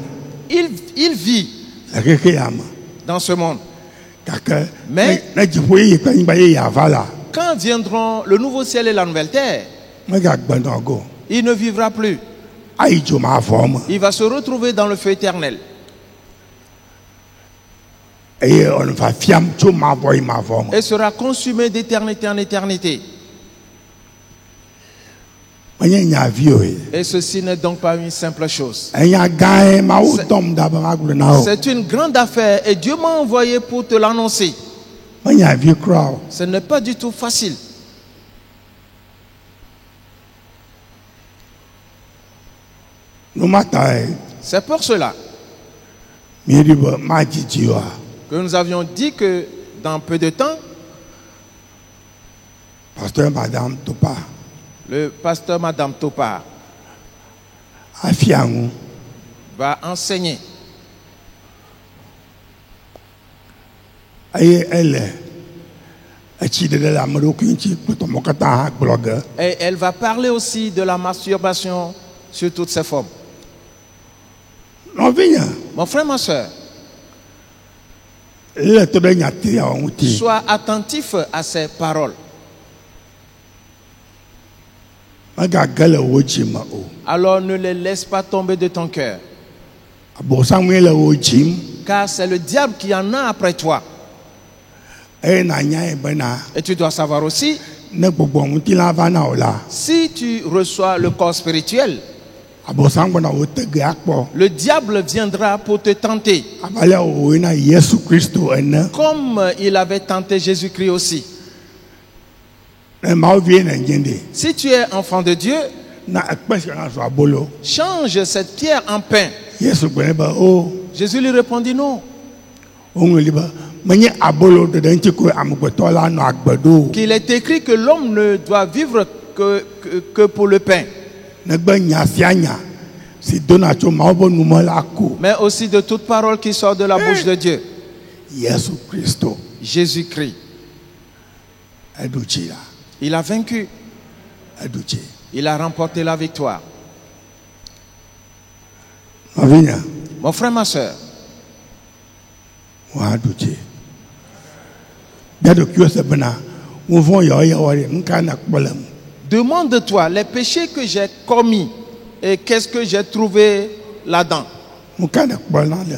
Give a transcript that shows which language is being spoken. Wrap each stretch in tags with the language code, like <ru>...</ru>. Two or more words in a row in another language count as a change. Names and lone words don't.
<fr>Il vit</fr> <ee>le xexea me</ee> <fr>dans ce monde.</fr> <ee>gake</ee> <fr>Mais-</fr> <ee>ne dziƒo yeye kple anyigba yeye ava la</ee> <fr>Quand viendront le nouveau ciel et la nouvelle terre,</fr> <ee>megagbe nɔ go</ee> <fr>il ne vivra plus.</fr> <ee>ayi dzo mavɔ me</ee> <fr>Il va se retrouver dans le feu éternel.</fr> <ee>eye wòle fafiam tso mavɔ yi mavɔ me.</ee> <fr>Et sera consumé d'éternité en éternité.</fr> <ee>Menye nyavi o ye.</ee> <fr>Et ceci n'est donc pas une simple chose.</fr> <ee>Enya gãe Mawu</ee> <fr>C'est-</fr> <ee>tɔm da be magblɔ na wo.</ee> <fr>C'est une grande affaire et Dieu m'a envoyé pour te l'annoncer.</fr> <ee>Menyavi kura o.</ee> <fr>Ce n'est pas du tout facile.</fr> <ee>Nu ma tae</ee> <fr>C'est pour cela</fr> <ee>miɖi be madzidzi oa.</ee> <fr>que nous avions dit que dans peu de temps,</fr> <ee>Pasteur Madame Topa</ee> <fr>le pasteur Madame Topa</fr> <ee>afia ŋu</ee> <fr>va enseigner.</fr> <ee>eye ele etsiɖeɖe le ame ɖokui ŋuti kple tɔmɔ katã hã gblɔ ge.</ee> <fr>Et elle va parler aussi de la masturbation sous toutes ses formes.</fr> <ee>Nɔvinye</ee> <fr>Mon frère, ma soeur,</fr> <ee>le to ɖe nyatriawo ŋuti.</ee> <fr>sois attentif à ces paroles.</fr> <ee>Megage le wo dzi me o.</ee> <fr>Alors ne les laisse pas tomber de ton cœur.</fr> <ee>Abɔsamue le wo dzim</ee> <fr>Car c'est le diable qui en a après toi.</fr> <ee>eye nanyae bena</ee> <fr>Et tu dois savoir aussi,</fr> <ee>ne gbɔgbɔ ŋutilã va na o la</ee> <fr>si tu reçois le corps spirituel,</fr> <ee>abɔsam gbɔna wo te ge akpɔ.</ee> <fr>le diable viendra pour te tenter,</fr> <ee>Abalị wòwe na Yesu Kristo ene.</ee> <fr>comme il avait tenté Jésus-Christ aussi.</fr> <ee>Ne Mawu vie ne nye ɖe.</ee> <fr>Si tu es enfant de Dieu,</fr> <ee>Na ekpe si na zɔ abolo.</ee> <fr>change cette pierre en pain.</fr> <ee>Yesu gblɔ nɛ be o</ee> <fr>Jésus lui répondit non,</fr> <ee>woŋlɔ be menye abolo ɖeɖe ŋuti ko amegbetɔ la nɔ agbe ɖo o.</ee> <fr>qu'il est écrit que l'homme ne doit vivre que pour le pain,</fr> <ee>Negbe nya sia nya si dona tso Mawu be nu me la ko.</ee> <fr>mais aussi de toute parole qui sort de la bouche de Dieu.</fr> <ee>Yesu Kristo</ee> <fr>Jésus-Christ,</fr> <ee>eɖu tsi la.</ee> <fr>il a vaincu,</fr> <ee>Eɖu tsi.</ee> <fr>il a remporté la victoire.</fr> <ee>Nɔvinye</ee> <fr>Mon frère, ma soeur,</fr> <ee>wo hã ɖu tsi. Bia ɖokuiwo se bena ŋu vɔ̃ yawɔyawɔ ɖe nu ka ne kpɔ le ŋu.</ee> <fr>demande-toi les péchés que j'ai commis et qu'est-ce que j'ai trouvé là-dedans.</fr> <ee>Nu ka ne kpɔ na le</ee>